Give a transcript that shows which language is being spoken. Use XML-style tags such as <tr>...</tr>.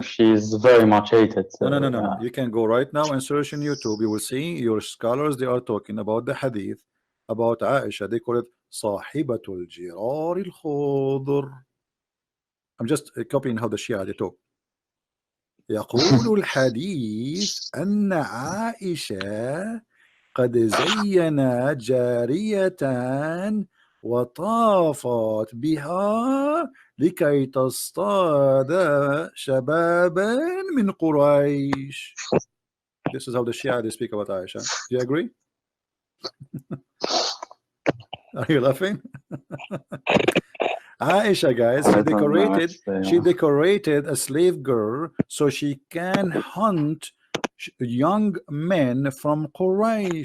<en>She's very much hated. No. You can go right now and search on YouTube. You will see your scholars, they are talking about the hadith about Aisha. They call it Sahibatul Jirar al-Khudr. I'm just copying how the Shia they talk.</en> <ar>يقول الحديث أن عائشة قد زين جارية وطافت بها لكي تصطاد شبابا من قريش.</ar> <en>This is how the Shia they speak about Aisha. Do you agree? Are you laughing? Aisha, guys, she decorated a slave girl so she can hunt young men from Quraysh.</en>